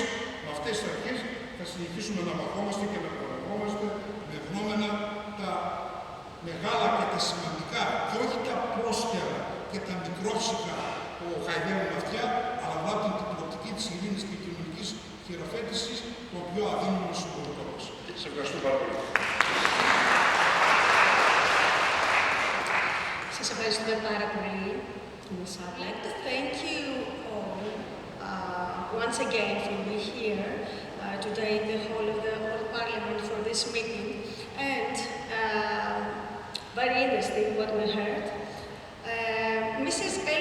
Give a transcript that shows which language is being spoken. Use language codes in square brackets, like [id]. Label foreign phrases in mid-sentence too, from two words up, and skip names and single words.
[el] Με αυτές τις αρχές θα συνεχίσουμε να μαχόμαστε και να παραγόμαστε με γνώμενα τα μεγάλα και τα σημαντικά και όχι τα πρόσχερα και τα μικρόψυχα που χαϊδεύουν αυτιά, αλλά βλάπτουν την προοπτική της ειρήνης και κοινωνικής χειραφέτησης, το οποίο αδύναμο συμπολιτών μας. Σας ευχαριστώ πάρα πολύ. Σας ευχαριστούμε πάρα πολύ. [en] I'd like to thank you all once again for being here today in the hall of the Parliament for this meeting. And very interesting what we heard. Mrs. L.